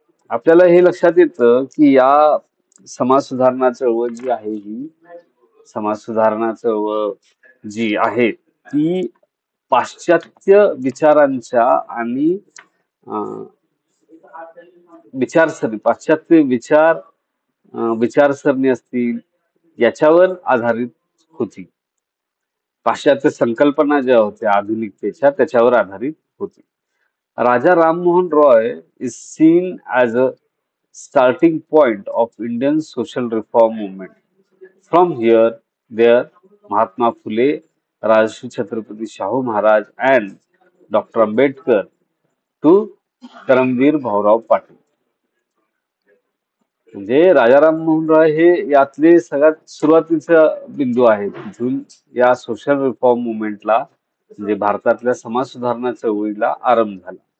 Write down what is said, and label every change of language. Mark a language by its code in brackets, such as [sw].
[mr] आपल्याला हे लक्षात येतं की या समाज सुधारणा चळवळ जी आहे ही समाज सुधारणा चळवळ जी आहे ती पाश्चात्य विचारांच्या आणि विचारसरणी पाश्चात्य विचारसरणी असतील याच्यावर आधारित होती. पाश्चात्य संकल्पना ज्या होत्या आधुनिकतेच्या त्याच्यावर आधारित होती. [en] Raja Rammohan Roy is seen as a starting point of Indian social reform movement. From here, there, Mahatma Phule, Rajashri Chhatrapati Shahu Maharaj, and Dr. Ambedkar to Karmaveer Bhaurao Patil. [mr] म्हणजे राजा राममोहन रॉय हे यातले सगळ्यात सुरुवातीचा बिंदू आहे. तिथून या सोशल रिफॉर्म मुवमेंटला म्हणजे भारतातल्या समाज सुधारणा चळवळीला आरंभ झाला.